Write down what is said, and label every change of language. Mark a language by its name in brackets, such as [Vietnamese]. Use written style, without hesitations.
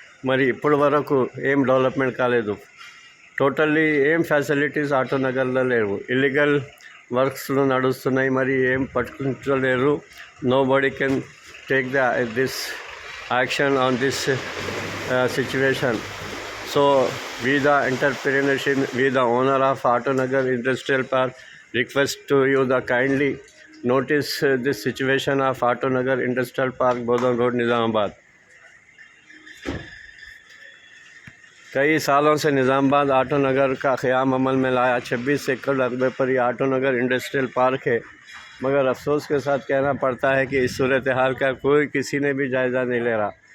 [Telugu] మరి ఇప్పటి వరకు ఏం డెవలప్మెంట్ కాలేదు. టోటల్లీ ఏం ఫెసిలిటీస్ ఆటోనగర్లో లేవు. ఇల్లీగల్ వర్క్స్లో నడుస్తున్నాయి. మరి ఏం పట్టుకుంటలేరు. [English] Nobody can take this action on this situation. So we the entrepreneurship, we the owner of Autonagar Industrial Park request to you the kindly notice this situation of Autonagar Industrial Park, Bodhan Road, Nizamabad. [Hindi] कई सालों से निज़ामाबाद आटोनगर का क़याम अमल में लाया. 26 एकड़ रकबे पर ये आटोनगर इंडस्ट्रियल पार्क है. मगर अफसोस के साथ कहना पड़ता है कि इस सूरत हाल का कोई किसी ने भी जायज़ा नहीं ले रहा.